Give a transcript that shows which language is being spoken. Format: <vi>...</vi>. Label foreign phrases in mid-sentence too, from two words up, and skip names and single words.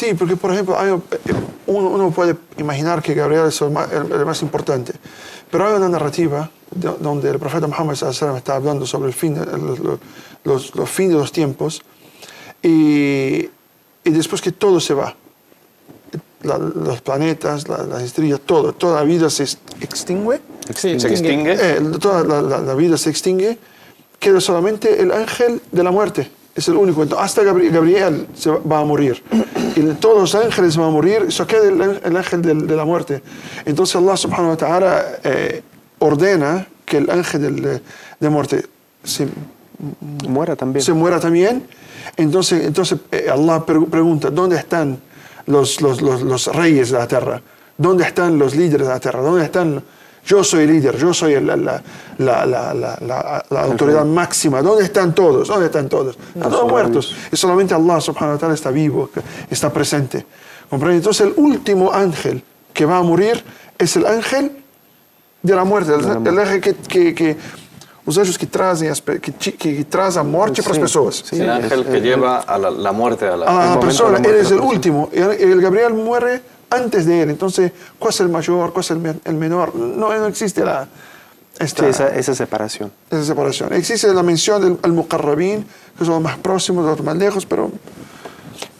<es>Sí, porque, por ejemplo, uno puede imaginar que Gabriel es el más importante, pero hay una narrativa donde el profeta Muhammad está hablando sobre el fin, los fines de los tiempos, y después que todo se va, los planetas, las estrellas, toda la vida se extingue. ¿Se extingue? Toda la vida se extingue, queda solamente el ángel de la muerte. Es el único. Entonces, hasta Gabriel va a morir. Y todos los ángeles van a morir, eso queda el ángel de la muerte. Entonces Allah</es> <ar>سبحانه وتعالى</ar> <es>ordena que el ángel de muerte se muera también. Entonces Allah pregunta, ¿dónde están los reyes de la tierra? ¿Dónde están los líderes de la tierra? ¿Dónde están? Yo soy el líder, yo soy la autoridad máxima. ¿Dónde están todos? ¿Dónde están todos? Están todos muertos. Y solamente Allah</es> <ar>سبحانه وتعالى</ar> <es>está vivo, está presente. ¿Comprende? Entonces el último ángel que va a morir es el ángel de la muerte. El ángel que</es> <pt>os anjos que trazem a morte para as pessoas.</pt> <es>Sí, el ángel que lleva a la muerte a la persona. Él es el último. El Gabriel muere antes de él. Entonces, ¿cuál es el mayor? ¿Cuál es el menor? No existe esa separación. Esa separación. Existe la mención del muqarrabín, que son los más próximos, los más lejos, pero</es>